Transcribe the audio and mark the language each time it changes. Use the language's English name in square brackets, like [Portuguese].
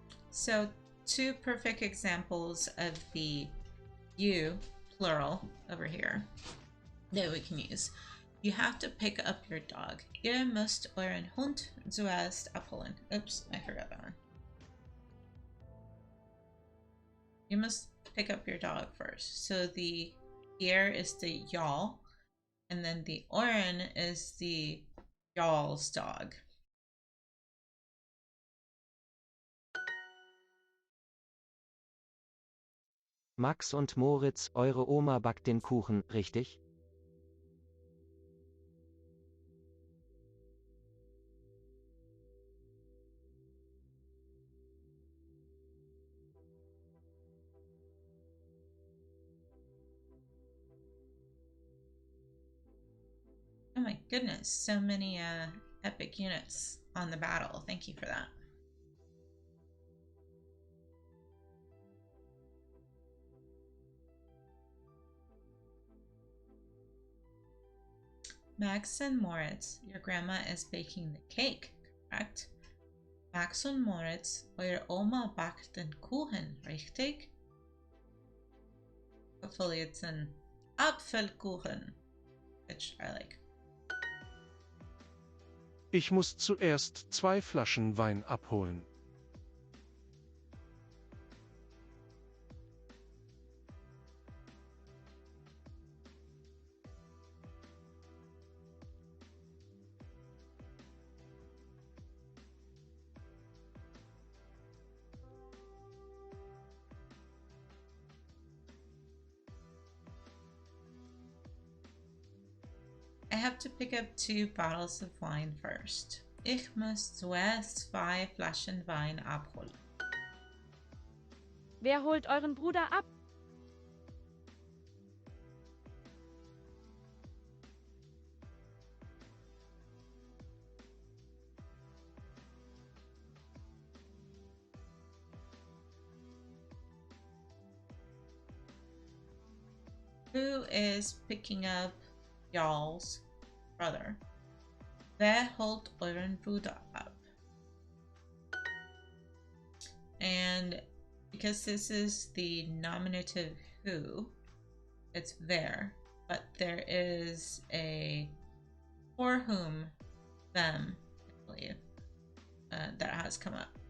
[English] So, 2 perfect examples of the you, plural, over here that we can use. You have to pick up your dog. [German] Ihr müsst euren Hund zuerst abholen. [English] Oops, I forgot that one. You must pick up your dog first. So the ihr is the y'all, and then the euren is the y'all's dog. [German] Max und Moritz, eure Oma backt den Kuchen, richtig? [English] Oh my goodness, so many epic units on the battle. Thank you for that. Max and Moritz, your grandma is baking the cake, correct? [German] Max und Moritz, eure Oma backt den Kuchen, richtig? [English] Hopefully it's an Apfelkuchen, which I like. [German] Ich muss zuerst 2 Flaschen Wein abholen. [English] I have to pick up 2 bottles of wine first. [German] Ich muss zuerst 2 Flaschen Wein abholen. Wer holt euren Bruder ab? [English] Who is picking up y'all's brother? [German] Wer holt euren Bruder ab? [English] And because this is the nominative who, it's wer, but there is a for whom, them, I believe, that has come up.